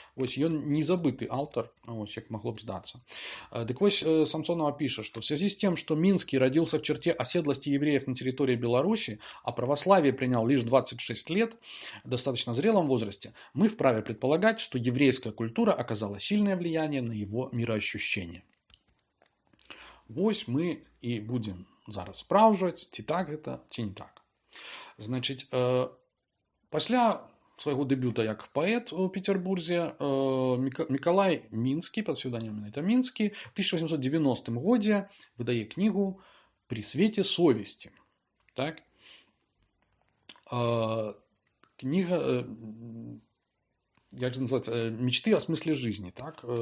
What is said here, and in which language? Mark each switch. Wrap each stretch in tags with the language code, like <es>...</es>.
<be>Вось ён не забыты аўтар, вось як магло б здацца. Дык вось Самсонова піша,</be> <ru>что в связи с тем, что Минский родился в черте оседлости евреев на территории Беларуси, а православие принял лишь 26 лет, в достаточно зрелом возрасте, мы вправе предполагать, что еврейская культура оказала сильное влияние на его мироощущение.</ru> <be>Вось мы і будем зараз спраўджваць, ці так гэта, ці не так. Значыць, пасля свайго дэбюта як паэт у Петербурзе Мікалай Мінскі, пад псевданімам это Мінскі, в 1890 годзе выдае кнігу «При свете совести». Так?</be> <ru>Книга, як же называется, «Мечты о смысле жизни», так?</ru>